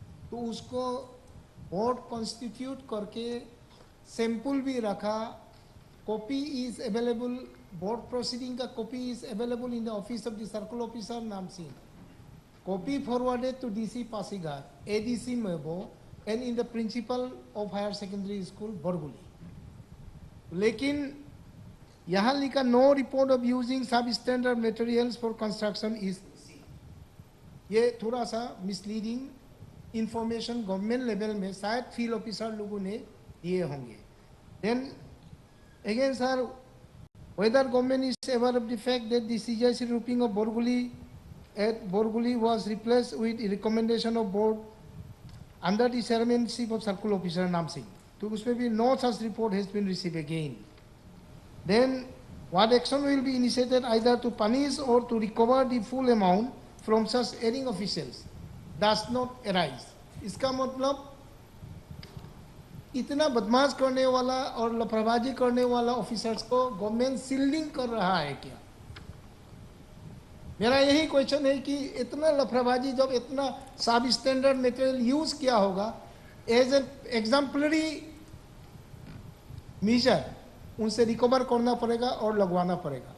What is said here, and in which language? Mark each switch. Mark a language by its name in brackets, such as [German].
[Hindi] तो उसको board constitute करके सैंपल भी रखा, [English] Copy is available, board proceeding का copy is available in the office of the circle officer Nam Singh, copy forwarded to DC Pasighat, ADC Mebo and in the principal of higher secondary school Borguli. [Hindi] लेकिन यहाँ लिखा [English] no report of using sub standard materials for construction is, [Hindi] ये थोड़ा सा misleading information government level में शायद फील्ड ऑफिसर लोगों ने दिए होंगे। [English] then again sir, whether government is aware of the fact that the CJC roofing of Borguli at Borguli was replaced with a recommendation of board under the chairmanship of circle officer Nam Singh, [Hindi] तो उसमें भी [English] no such report has been received again. Then what action will be initiated either to punish or to recover the full amount from such erring officials does not arise? [Hindi] इसका मतलब इतना बदमाश करने वाला और लापरवाही करने वाला ऑफिसर्स को गवर्नमेंट सील्डिंग कर रहा है क्या? मेरा यही क्वेश्चन है कि इतना लापरवाही, जब इतना सब स्टैंडर्ड मटेरियल यूज किया होगा [English] as an exemplary measure, [Hindi] उनसे रिकवर करना पड़ेगा और लगवाना पड़ेगा।